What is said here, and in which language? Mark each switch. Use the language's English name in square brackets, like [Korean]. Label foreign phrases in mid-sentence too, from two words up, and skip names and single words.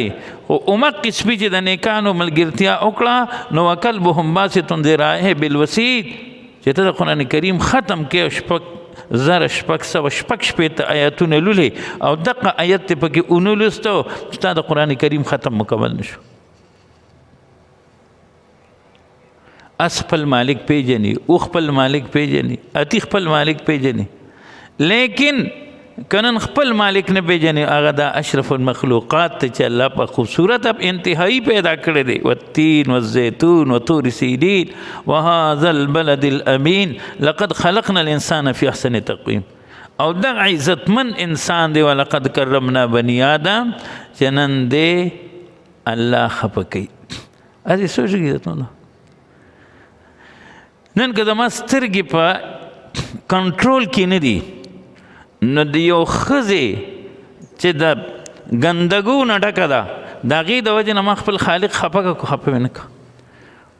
[Pashto] او اومق سپی چې د نیکانو ملګرتیا وکړه نو [Arabic] وکلبهم باسط ذراعه بالوسید [Pashto] چې ته د قرآن کریم ختم کې شپږ زره شپږ سوه شپږ شپېته آیاتونه لولې او دغه آیت ته پکې ونولستو ستا د قرآن کریم ختم مکمل نشو. اس خپل مالک پیژني، او خپل مالک پیژني، اتی خپل مالک پیژني. لیکن کنن خپل مالک نه پیژني هغه د اشرف المخلوقات ته چې الله په خوبصورت اب انتهایی پیدا کړی دی. [Arabic] والتین والزیتون وطور سینین وهذا البلد الامین لقد خلقنا الانسان فی احسن تقویم. [Pashto] او دغه عزتمن انسان دی [Arabic] ولقد کرمنا بنی آدم [Pashto] چې نن دی الله خفه کوي. هسې سوچ کړئ نن که زما سترګې په کنټرول کې نه دي نو د یو ښځې چې د ګندګو نه ډکه ده د هغې د وجې نه ما خپل خالق خفه مې نه کړه.